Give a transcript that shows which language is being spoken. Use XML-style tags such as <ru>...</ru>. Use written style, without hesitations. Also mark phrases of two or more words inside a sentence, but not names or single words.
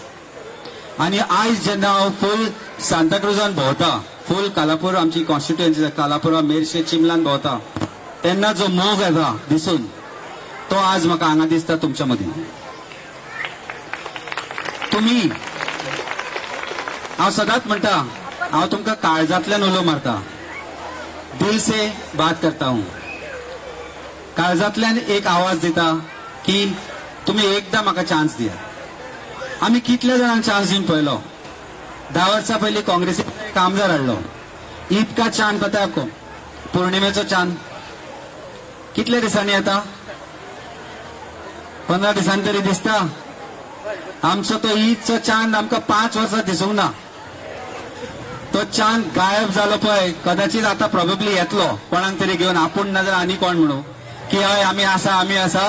<kok>आनी आयज जेन्ना हांव फूल सांताक्रुजान भोंवता, फूल कालापूर आमची कॉन्स्टिट्युएन्सी कालापुरा, मेर्शे, चिमलान भोंवता तेन्ना जो मोग येता दिसून तो आज म्हाका हांगा दिसता तुमच्या मदीं. तुम्ही हांव सदांच म्हणटा हांव तुमकां काळजांतल्यान उलो मारता,</kok> <hi>दिल से बात करता हूं.</hi> <kok>काळजांतल्यान एक आवाज दिता की तुम्ही एकदा म्हाका चान्स दिया. आमी कितल्या जाणांक चान्स दिवन पळयलो. 10 वर्सां पयलीं काँग्रेसीन एक आमदार हाडलो.</kok> <hi>ईद का चांद पता आपको?</hi> <kok>पौर्णिमेचो चांद कितल्या दिसांनी येता? 15 दिसांनी तरी दिसता. आमचो तो ईदचो चांद आमकां 5 वर्सां दिसूंक ना. तो चांद गायब जालो पळय, कदाचित आता प्रोबेबली येतलो कोणाक तरी घेवन, आपूण ना जाल्यार आनी कोण म्हणू की हय आमी आसा.</kok>